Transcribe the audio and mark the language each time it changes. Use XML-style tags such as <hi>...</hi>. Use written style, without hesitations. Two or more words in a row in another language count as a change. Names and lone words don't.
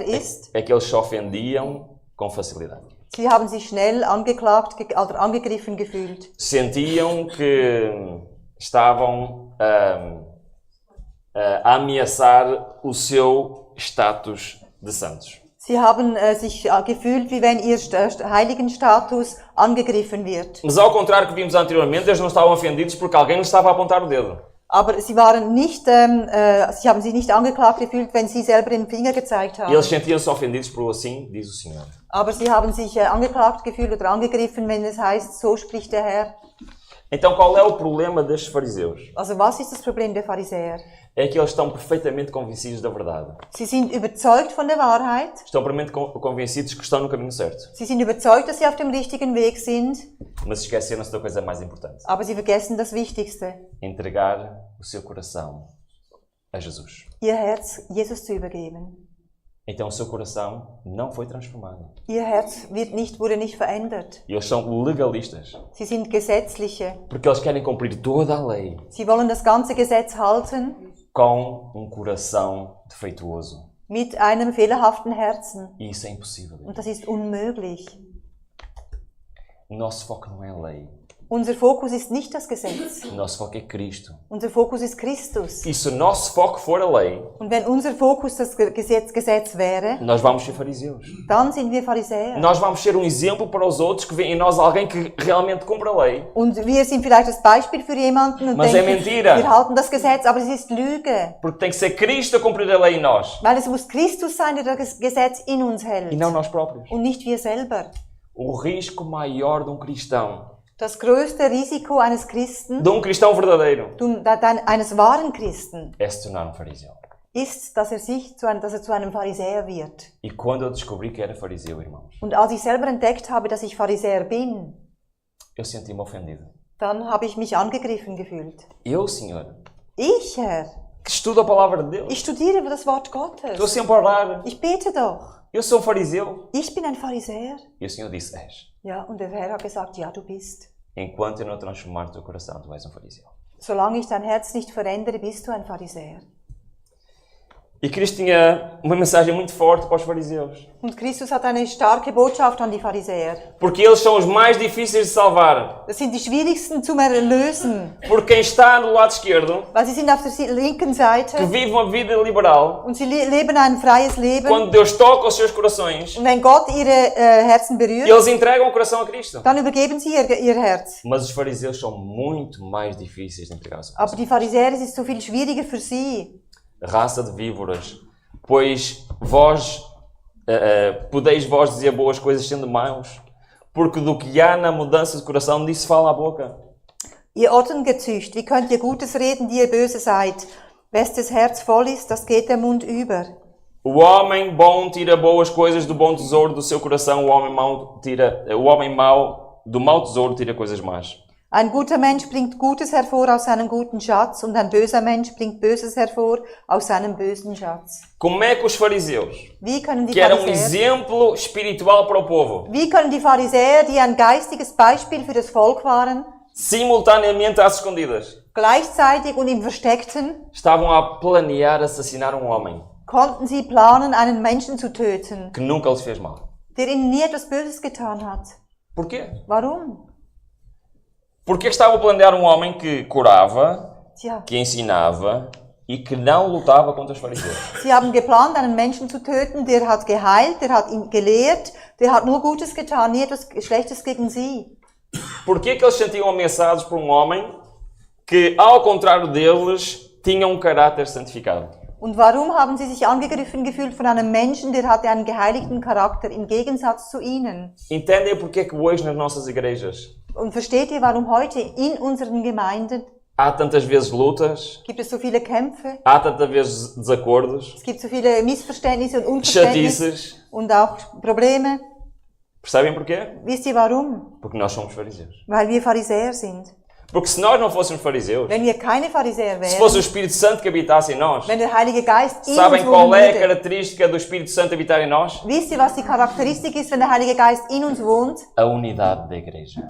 <pt>é que eles se ofendiam com facilidade.</pt> <de>Sie haben sich schnell angeklagt oder angegriffen gefühlt.</de> <pt>Sentiam que estavam a ameaçar o seu status de santos.</pt> <de>Sie haben sich gefühlt, wie wenn ihr Heiligenstatus angegriffen wird.</de> <pt>Mas ao contrário que vimos anteriormente, eles não estavam ofendidos porque alguém lhes estava a apontar o dedo.</pt> <de>Aber sie waren nicht, sie haben sich nicht angeklagt gefühlt, wenn sie selber den Finger gezeigt haben.</de> <pt>E eles sentiam-se ofendidos por assim diz o Senhor.</pt> <de>Aber sie haben sich angeklagt gefühlt oder angegriffen, wenn es heißt, so spricht der Herr.</de> <pt>Então qual é o problema destes fariseus?</pt> <de>Also was ist das Problem der Pharisäer?</de> <pt>É que eles estão perfeitamente convencidos da verdade.</pt> <de>Sie sind überzeugt von der Wahrheit.</de> <pt>Estão perfeitamente convencidos que estão no caminho certo.</pt> <de>Sie sind überzeugt, dass sie auf dem richtigen Weg sind.</de> <pt>Mas esqueceram-se da coisa mais importante.</pt> <de>Aber sie vergessen das Wichtigste.</de> <pt>Entregar o seu coração a Jesus.</pt> <de>Ihr Herz Jesus zu übergeben.</de> <pt>Então o seu coração não foi transformado.</pt> <de>Ihr Herz wurde nicht verändert.</de> <pt>E eles são legalistas.</pt> <de>Sie sind Gesetzliche.</de> <pt>Porque eles querem cumprir toda a lei</pt> <de>Sie wollen das ganze Gesetz halten</de> <pt>com um coração defeituoso.</pt> <de>mit einem fehlerhaften Herzen.</de> <pt>E isso é impossível.</pt> <de>Und das ist unmöglich.</de> <pt>O nosso foco não é a lei.</pt> <de>Unser Fokus ist nicht das Gesetz.</de> <pt>O nosso foco é Cristo.</pt> <de>Unser Fokus ist Christus.</de> <pt>E se o nosso foco for a lei,</pt> <de>Und wenn unser Fokus das Gesetz wäre,</de> <pt>nós vamos ser fariseus.</pt> <de>dann sind wir Pharisäer.</de> <pt>Nós vamos ser um exemplo para os outros que veem em nós alguém que realmente cumpre a lei.</pt> <de>Und wir sind vielleicht das Beispiel für jemanden und</de> <pt>Mas é</pt> <de>denken,</de> <pt>mentira.</pt> <de>wir halten das Gesetz, aber es ist Lüge.</de> <pt>Porque tem que ser Cristo a cumprir a lei em nós.</pt> <de>Weil es muss Christus sein, der das Gesetz in uns hält.</de> <pt>E não nós próprios.</pt> <de>Und nicht wir selber.</de> <pt>O risco maior de um cristão,</pt> <de>Das größte Risiko eines Christen,</de> <pt>de um cristão verdadeiro,</pt> <de>eines wahren Christen,</de> <pt>é se tornar um fariseu.</pt> <de>ist, dass er zu einem Pharisäer wird.</de> <pt>E quando eu descobri que era fariseu, irmãos,</pt> <de>Und als ich selber entdeckt habe, dass ich Pharisäer bin,</de> <pt>eu senti-me ofendido.</pt> <de>dann habe ich mich angegriffen gefühlt.</de> <pt>Eu, Senhor,</pt> <de>Ich, Herr,</de> <pt>que estudo a palavra de Deus,</pt> <de>ich studiere das Wort</de> <pt>estou</pt> <de>Gottes.</de> <pt>sempre a orar,</pt> <de>Ich bete doch.</de> <pt>eu sou um fariseu.</pt> <de>Ich bin ein Pharisäer.</de> <pt>E o Senhor disse, és.</pt> <de>Ja, und der Herr hat gesagt, ja, du bist.</de> <pt>Enquanto eu não transformar o teu coração, tu és um fariseu.</pt> <de>Solange ich dein Herz nicht verändere, bist du ein Pharisäer.</de> <pt>E Cristo tinha uma mensagem muito forte para os fariseus.</pt> <de>Und Christus hat eine starke Botschaft an die Pharisäer.</de> <pt>Porque eles são os mais difíceis de salvar.</pt> <de>Das sind die schwierigsten zum Erlösen,</de> <pt>Porque quem está do lado esquerdo,</pt> <de>weil sie sind auf der linken</de> <pt>que</pt> <de>Seite</de> <pt>vive uma vida liberal,</pt> <de>und sie leben ein freies Leben.</de> <pt>quando Deus toca os seus corações,</pt> <de>Und wenn Gott ihre Herzen berührt,</de> <pt>eles entregam o coração a Cristo.</pt> <de>dann übergeben sie ihr Herz.</de> <pt>Mas os fariseus são muito mais difíceis de entregar o seu</pt> <de>Aber</de> <pt>coração.</pt> <de>die Pharisäer, es ist so viel schwieriger für sie.</de> <pt>Raça de víboras, pois vós podeis vós dizer boas coisas sendo maus, porque do que há na mudança de coração disso fala a boca.</pt> <de>Ihr Ottengezücht, wie könnt ihr Gutes reden, die ihr böse seid? Wes das Herz voll ist, das geht der Mund über.</de> <pt>O homem bom tira boas coisas do bom tesouro do seu coração, o homem mau do mau tesouro tira coisas más.</pt> <de>Ein guter Mensch bringt Gutes hervor aus seinem guten Schatz und ein böser Mensch bringt Böses hervor aus seinem bösen Schatz.</de> <pt>Como é que os fariseus,</pt> <de>Wie können die</de> <pt>que eram um</pt> <de>Pharisäer,</de> <pt>exemplo espiritual para o povo,</pt> <de>wie können die Pharisäer, die ein geistiges Beispiel für das Volk waren,</de> <pt>simultaneamente às escondidas,</pt> <de>gleichzeitig und im Versteckten,</de> <pt>estavam a planear assassinar um homem</pt> <de>konnten sie planen, einen Menschen zu töten,</de> <pt>que nunca lhes fez mal?</pt> <de>der ihnen nie etwas Böses getan hat?</de> <pt>Porquê?</pt> <de>Warum?</de> <pt>Porque estavam a planear um homem que curava,</pt> <de>Tja,</de> <pt>que ensinava e que não lutava contra os fariseus.</pt> <de>sie haben geplant, einen Menschen zu töten, der hat geheilt, der hat ihn gelehrt, der hat nur Gutes getan, nie etwas Schlechtes gegen sie.</de> <pt>Porquê que eles se sentiam ameaçados por um homem que, ao contrário deles, tinha um caráter santificado?</pt> <de>Und warum haben sie sich angegriffen gefühlt von einem Menschen, der hatte einen geheiligten Charakter, im Gegensatz zu ihnen?</de> <pt>Entendem porquê que hoje nas nossas igrejas</pt> <de>Und versteht ihr, warum heute in unseren Gemeinden</de> <pt>há tantas vezes lutas,</pt> <de>gibt es so viele Kämpfe,</de> <pt>há tantas vezes desacordos,</pt> <de>es gibt so viele Missverständnisse und Unverständnisse</de> <pt>chatices?</pt> <de>und auch Probleme?</de> <pt>Percebem porquê?</pt> <de>Wisst ihr warum?</de> <pt>Porque nós somos fariseus.</pt> <de>Weil wir Pharisäer sind.</de> <pt>Porque se nós não fôssemos fariseus,</pt> <de>Wenn wir keine Pharisäer</de> <pt>se fosse o</pt> <de>wären,</de> <pt>Espírito Santo que habitasse em nós,</pt> <de>wenn der Heilige Geist in uns</de> <pt>sabem</pt> <de>wohnen</de> <pt>qual é a</pt> <de>würde,</de> <pt>característica do Espírito Santo habitar em nós?</pt> <de>wisst ihr, was die Charakteristik ist, wenn der Heilige Geist in uns wohnt?</de> <pt>A unidade da igreja.</pt>